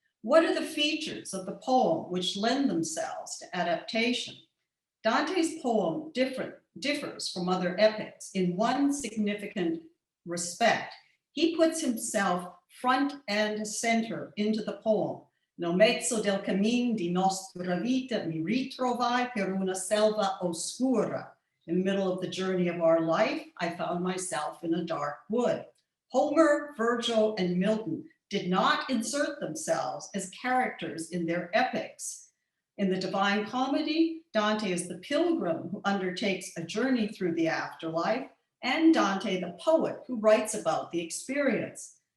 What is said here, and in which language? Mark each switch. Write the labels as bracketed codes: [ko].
[en] What are the features of the poem which lend themselves to adaptation? Dante's poem differs from other epics in one significant respect. He puts himself front and center into the poem. [it] Nel mezzo del cammin di nostra vita mi ritrovai per una selva oscura. [en] In the middle of the journey of our life, I found myself in a dark wood. Homer, Virgil, and Milton did not insert themselves as characters in their epics. In the Divine Comedy, Dante is the pilgrim who undertakes a journey through the afterlife, and Dante the poet who writes about the experience.